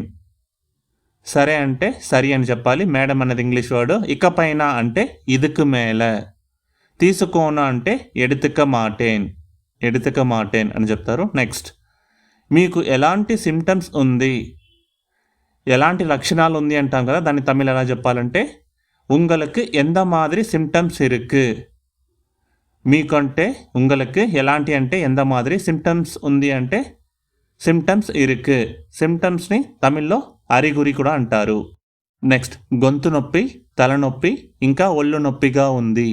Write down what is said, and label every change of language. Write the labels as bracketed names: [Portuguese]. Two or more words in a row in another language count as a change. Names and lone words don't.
[Telugu] సరే అంటే సరి అని చెప్పాలి, మేడం అన్నది ఇంగ్లీష్ వర్డ్. ఇక పైన అంటే [Tamil] இதுக்கு மேல, [Telugu] తీసుకోను అంటే [Tamil] எடுக்க மாட்டேன் [Telugu] అని చెప్తారు. నెక్స్ట్, మీకు ఎలాంటి సిమ్టమ్స్ ఉంది, ఎలాంటి లక్షణాలు ఉంది అంటాం కదా, దాన్ని తమిళ్ ఎలా చెప్పాలంటే [Tamil] உங்களுக்கு எந்த மாதிரி சிம்டம்ஸ் இருக்கு. [Telugu] మీకు అంటే உங்களுக்கு ఎలాంటి అంటే [Tamil] எந்த மாதிரி, [Telugu] సిమ్టమ్స్ ఉంది అంటే [Tamil] சிம்டம்ஸ் இருக்கு. [Telugu] సిమ్టమ్స్ని తమిళ్లో అరిగురి కూడా అంటారు. నెక్స్ట్, గొంతు నొప్పి, తలనొప్పి, ఇంకా ఒళ్ళు నొప్పిగా ఉంది.